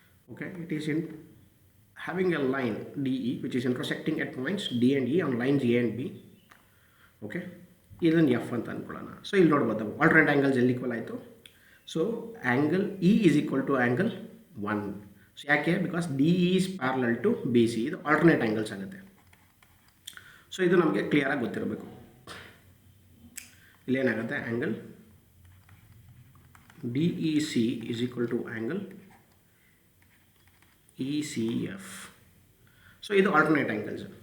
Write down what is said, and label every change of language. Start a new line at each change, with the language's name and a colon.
English: Okay, it is in having a line DE which is intersecting at points D and E on lines A and B.
Kannada: Okay, ಇದನ್ನು F ಅಂತ ಅಂದ್ಕೊಳ್ಳೋಣ. So ಇಲ್ಲಿ ನೋಡ್ಬೋದು alternate angles ಎಲ್ಲಿ equal ಆಯಿತು.
English: So angle E is equal to angle 1. So
Kannada: ಯಾಕೆ?
English: Because DE is parallel to BC.
Kannada: ಇದು alternate angles ಆಗುತ್ತೆ. So ಇದು ನಮಗೆ ಕ್ಲಿಯರಾಗಿ ಗೊತ್ತಿರಬೇಕು. ಇಲ್ಲೇನಾಗುತ್ತೆ,
English: Angle DEC is equal to angle ECF. So these are alternate angles.